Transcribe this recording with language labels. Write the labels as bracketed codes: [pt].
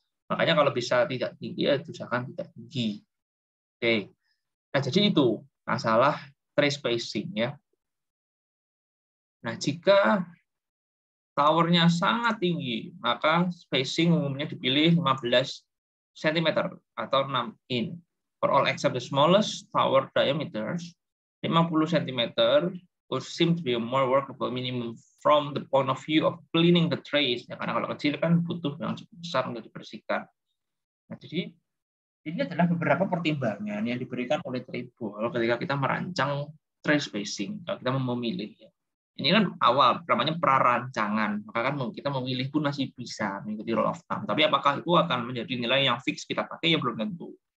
[id] Makanya kalau bisa tidak tinggi ya usahakan tidak tinggi. Oke. Nah, jadi itu masalah trace spacing ya. Nah, jika towernya sangat tinggi, maka spacing umumnya dipilih 15 cm atau 6 in. [en] For all except the smallest tower diameters, 50 cm would seem to be a more workable minimum from the point of view of cleaning the trace. [id] Ya, karena kalau kecil kan butuh yang cukup besar untuk dibersihkan. Nah, jadi ini adalah beberapa pertimbangan yang diberikan oleh Tribol ketika kita merancang trace spacing. Kalau kita mau memilih, ini kan awal, namanya prarancangan. Maka kan kita memilih pun masih bisa mengikuti [en] rule of thumb. [id] Tapi apakah itu akan menjadi nilai yang fix kita pakai ya belum tentu.